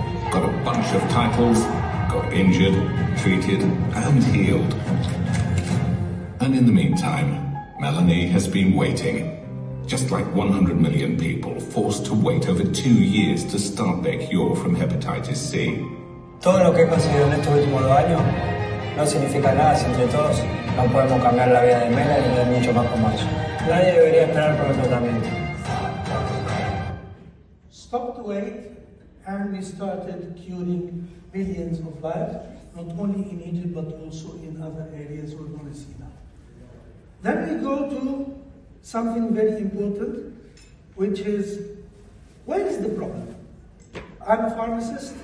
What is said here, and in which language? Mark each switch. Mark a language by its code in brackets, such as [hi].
[en] Got a bunch of titles, got injured, treated, and healed. And in the meantime, Melanie has been waiting. Just like 100 million people forced to wait over 2 years to start their cure from hepatitis C. [es] Todo lo que he conseguido en estos últimos 2 años no significa nada si entre todos no podemos cambiar la vida de Melanie y de mucho más como eso. Nadie debería esperar por el tratamiento. [en] Stopped the wait, and we started curing millions of lives, not only in Egypt but also in other areas we're going to see now. Then we go to something very important, which is, where is the problem? I'm a pharmacist.